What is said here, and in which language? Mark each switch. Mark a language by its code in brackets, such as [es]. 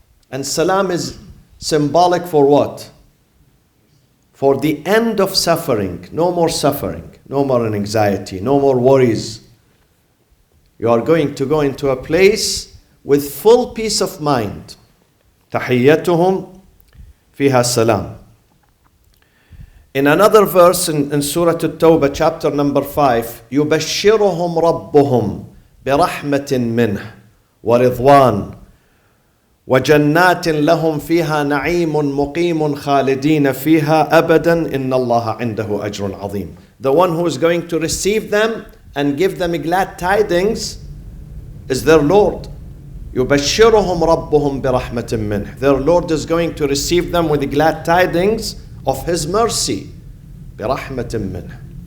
[en] And salam is symbolic for what? For the end of suffering. No more suffering, no more anxiety, no more worries. You are going to go into a place with full peace of mind. [ar] تَحِيَّتُهُمْ فِيهَا salam. [en] In another verse in Surah At-Tawbah, chapter number 5, [ar] يُبَشِّرُهُمْ رَبُّهُمْ بِرَحْمَةٍ مِّنْهُ وَرِضْوَانٍ وَجَنَّاتٍ لَهُمْ فِيهَا نَعِيمٌ مُقِيمٌ خَالِدِينَ فِيهَا أَبَدًا إِنَّ اللَّهَ عِنْدَهُ أَجْرٌ عَظِيمٌ. [en] The one who is going to receive them and give them glad tidings is their Lord. [ar] يُبَشِّرُهُمْ رَبُّهُمْ بِرَحْمَةٍ مِّنْهُ. [en] Their Lord is going to receive them with glad tidings of His mercy. [ar] بِرَحْمَةٍ مِّنْهُ.